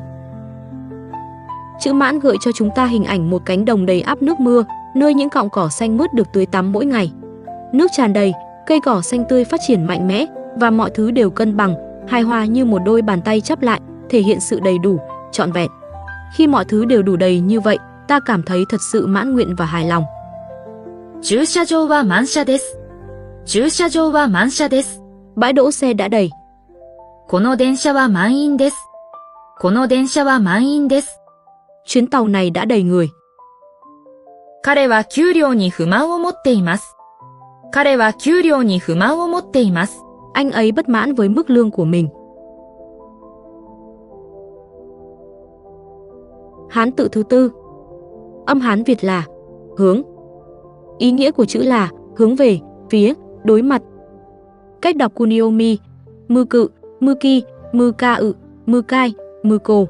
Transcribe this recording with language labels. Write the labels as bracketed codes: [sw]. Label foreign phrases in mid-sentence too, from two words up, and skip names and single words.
[vi] Chữ mãn gợi cho chúng ta hình ảnh một cánh đồng đầy ắp nước mưa, nơi những cọng cỏ xanh mướt được tưới tắm mỗi ngày. Nước tràn đầy, cây cỏ xanh tươi phát triển mạnh mẽ và mọi thứ đều cân bằng, hài hòa như một đôi bàn tay chắp lại, thể hiện sự đầy đủ, trọn vẹn. Khi mọi thứ đều đủ đầy như vậy, ta cảm thấy thật sự mãn nguyện và hài lòng. [ja] 駐車場は満車です。駐車場は満車です。 [vi] Bãi đỗ xe đã đầy. [ja] この電車は満員です。この電車は満員です。 [vi] Chuyến tàu này đã đầy người. [ja] 彼は給料に不満を持っています。彼は給料に不満を持っています。 [vi] Anh ấy bất mãn với mức lương của mình. Hán tự thứ 4. Âm Hán Việt là hướng. Ý nghĩa của chữ là hướng về, phía, đối mặt. Cách đọc kuniomi, mư cự, mư ki, mư ca ự, mư cai, mư cô.